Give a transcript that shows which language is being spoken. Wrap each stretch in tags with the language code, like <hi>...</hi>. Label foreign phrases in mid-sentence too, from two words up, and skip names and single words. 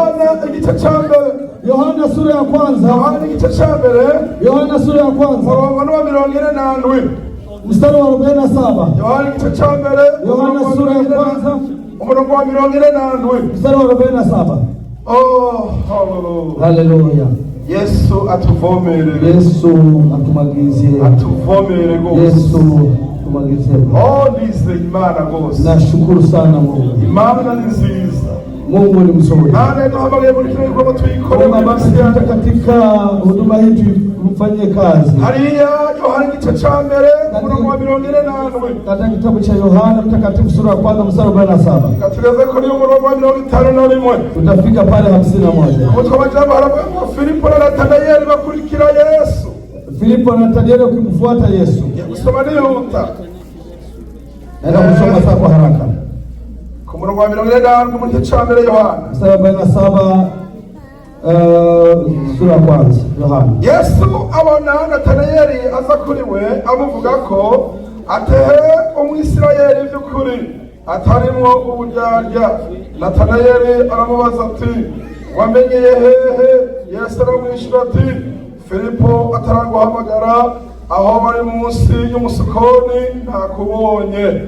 <sw>Yohana sura ya kwanza. Yohana sura ya kwanza. Mstari wa 47. Yohana sura ya kwanza. Mstari wa 47.</sw> <rw>Oh, haleluya. Yesu atuvomere. Yesu atumagirizie. Atuvomere gose. Yesu tumagirizie. Oh, ndize Imana gose.</rw> <sw>Nashukuru sana Mungu.</sw> <rw>Imana ni nziza.</rw> <sw>Mungu ni mzuri. Baba, katika huduma hii mfanyie kazi. Katika kitabu cha Yohana Mtakatifu sura ya kwanza mstari wa 47. Tutafika pale 51. Filipo na Nathanaeli wakimfuata Yesu. Naenda kusoma sasa kwa haraka.</sw> <rw>Kumurongo wa 47 mu gice cya mbere Yohana.</rw> <sw>Mstari wa 47 sura ya kwanza Yohana.</sw> <rw>Yesu abona Nathanaeli aza kuri we amuvuga ko atehe umwisirayeli by'ukuri atarimo uburyarya. Nathanaeli aramubaza ati wamenyeye hehe? Yesu aramwishyura ati Filipo ataraguhamagara aho bari munsi y'umusukoni ntakubonye.</rw>